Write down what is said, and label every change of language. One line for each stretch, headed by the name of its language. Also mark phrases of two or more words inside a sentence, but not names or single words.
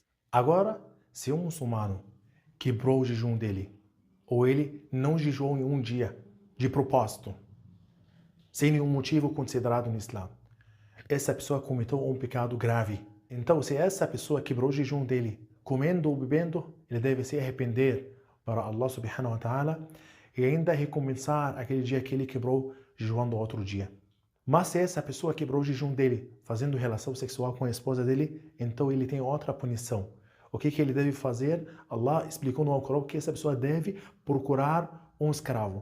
Portuguese: Agora, se um muçulmano quebrou o jejum dele, ou ele não jejuou em um dia, de propósito, sem nenhum motivo considerado no Islã, essa pessoa cometeu um pecado grave. Então, se essa pessoa quebrou o jejum dele, comendo ou bebendo, ele deve se arrepender para Allah
Arabic: سبحانه وتعالى
Portuguese: e ainda recomeçar aquele dia que ele quebrou, jejuando outro dia. Mas se essa pessoa quebrou o jejum dele, fazendo relação sexual com a esposa dele, então ele tem outra punição. O que ele deve fazer? Allah explicou no Alcorão que essa pessoa deve procurar um escravo.